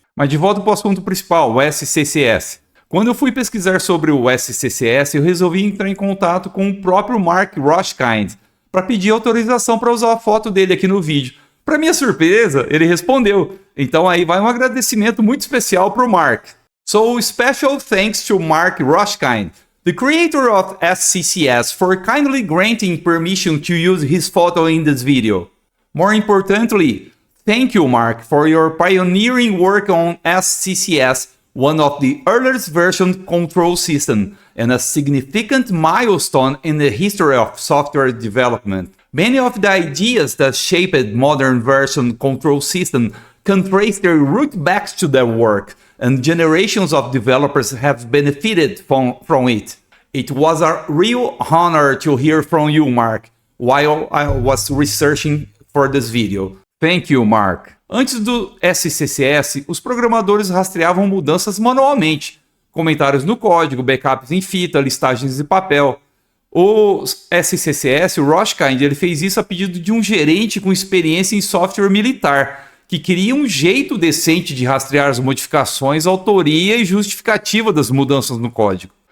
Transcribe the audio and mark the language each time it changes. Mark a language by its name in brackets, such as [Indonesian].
[Portuguese] Mas de volta para o assunto principal, o SCCS. Quando eu fui pesquisar sobre o SCCS, eu resolvi entrar em contato com o próprio Mark Roshkind para pedir autorização para usar a foto dele aqui no vídeo. Para minha surpresa, ele respondeu. Então aí vai um agradecimento muito especial para o Mark. [English] So, special thanks to Mark Roshkind, the creator of SCCS, for kindly granting permission to use his photo in this video. More importantly, thank you, Mark, for your pioneering work on SCCS, one of the earliest version control system and a significant milestone in the history of software development. Many of the ideas that shaped modern version control system can trace their root back to their work, and generations of developers have benefited from it. It was a real honor to hear from you, Mark, while I was researching for this video. Thank you, Mark. [Portuguese] Antes do SCCS, os programadores rastreavam mudanças manualmente. Comentários no código, backups em fita, listagens de papel. O SCCS, o Roshkind, ele fez isso a pedido de um gerente com experiência em software militar, que queria um jeito decente de rastrear as modificações, autoria e justificativa das mudanças no código.